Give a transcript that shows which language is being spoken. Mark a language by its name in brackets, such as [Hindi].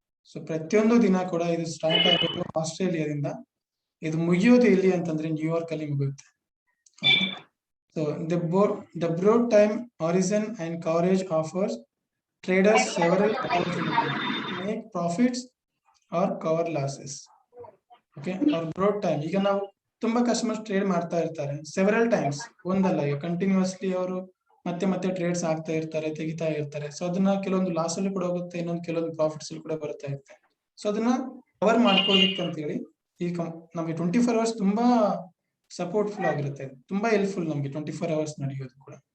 [Kannada] So ಪ್ರತಿಯೊಂದು ದಿನ ಕೂಡ ಇದು ಸ್ಟಾರ್ಟ್ ಆಗೋದು ಆಸ್ಟ್ರೇಲಿಯಾದಿಂದ, ಇದು ಮುಗಿಯೋದು ಎಲ್ಲಿ ಅಂತಂದ್ರೆ ನ್ಯೂಯಾರ್ಕ್ ಅಲ್ಲಿ ಮುಗಿಯುತ್ತೆ. [English] So the broad time origin and coverage offers traders several opportunities to make profits or cover losses. [Kannada] Okay, or broad time, ಈಗ ನಾವು ತುಂಬಾ ಕಸ್ಟಮರ್ಸ್ ಟ್ರೇಡ್ ಮಾಡ್ತಾ ಇರ್ತಾರೆ ಸೆವೆರಲ್ ಟೈಮ್ಸ್, ಒಂದಲ್ಲ, ಈಗ ಕಂಟಿನ್ಯೂಸ್ಲಿ ಅವರು ಮತ್ತೆ ಟ್ರೇಡ್ಸ್ ಆಗ್ತಾ ಇರ್ತಾರೆ, ತೆಗಿತಾ ಇರ್ತಾರೆ. ಸೊ ಅದನ್ನ ಕೆಲವೊಂದು ಲಾಸ್ ಅಲ್ಲಿ ಕೂಡ ಹೋಗುತ್ತೆ, ಇನ್ನೊಂದು ಕೆಲವೊಂದು ಪ್ರಾಫಿಟ್ಸ್ ಅಲ್ಲಿ ಕೂಡ ಬರ್ತಾ ಇರುತ್ತೆ. ಸೊ ಅದನ್ನ ಕವರ್ ಮಾಡ್ಕೊಳ್ಳಿಕ್ಕೆ ಅಂತ ಹೇಳಿ ಈ ನಮಗೆ 24 hours ತುಂಬಾ ಸಪೋರ್ಟ್ಫುಲ್ ಆಗಿರುತ್ತೆ, ತುಂಬಾ ಹೆಲ್ಪ್ಫುಲ್ ನಮ್ಗೆ 24 hours ನಡೆಯೋದು ಕೂಡ.